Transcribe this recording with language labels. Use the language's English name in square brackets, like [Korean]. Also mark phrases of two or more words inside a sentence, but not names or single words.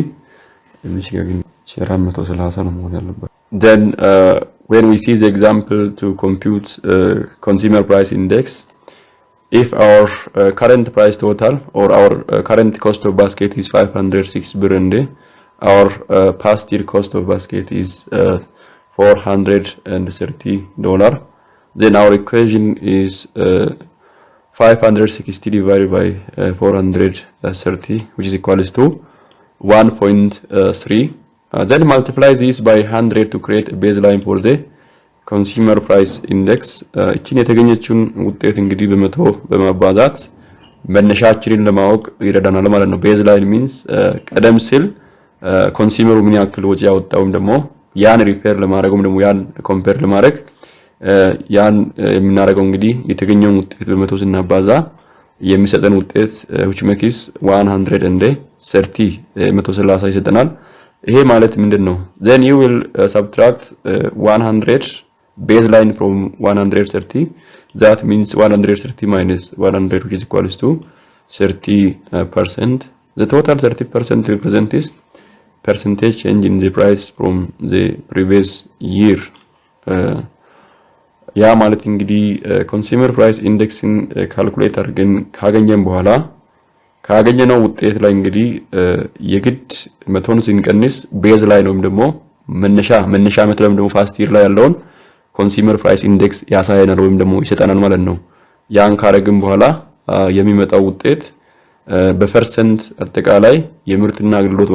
[Amharic] This ጋር ግን 430 ነው መሆን ያለበት. [English] Then when we see the example to compute consumer price index, if our current price total or our current cost of basket is 506 birr and our past year cost of basket is $430, then our equation is 560 divided by 430, which is equals to 1.3. Then multiply this by 100 to create a baseline for the consumer price index. [Amharic] እቺን የተገኘችውን ውጤት እንግዲህ በመቶ በማባዛት መነሻችንን ለማወቅ ይረዳናል ማለት ነው። [English] baseline means [Amharic] ቀደም ሲል ኮንሱመሩ ምን ያክል ወጪ ያወጣውም ደግሞ ያን ሪፌር ለማድረግ ደግሞ ያን ኮምፔር ለማድረግ ያን የምናደርገው እንግዲህ የተገኘውን ውጤት በመቶ ስናባዛ የሚሰጠን ውጤት [English] which makes 130 [Amharic] 130 ይሰጠናል። ይሄ ማለት ምንድነው? [English] then you will subtract 100 baseline from 130. That means 130 minus 100, which is equals to 30%. The total 30% represents is percentage change in the price from the previous year. [Amharic] ያ ማለት እንግዲህ [English] consumer price indexን [Amharic] ካልኩሌት አድርገን ካገኘን በኋላ ካገኘነው ውጤት ላይ እንግዲህ የግድ መቶን ሲንቀንስ ቤዝ ላይ ነው ደግሞ መነሻ ዓመት ላይ ደግሞ [English] first year [Amharic] ላይ ያለውን [English] consumer price index [Amharic] ያሳየናል ወይም ደግሞ ይሰጠናል ማለት ነው። ያን ካረግን በኋላ የሚመጣው ውጤት በፐርሰንት አጠቃላይ የምርትና አገልግሎት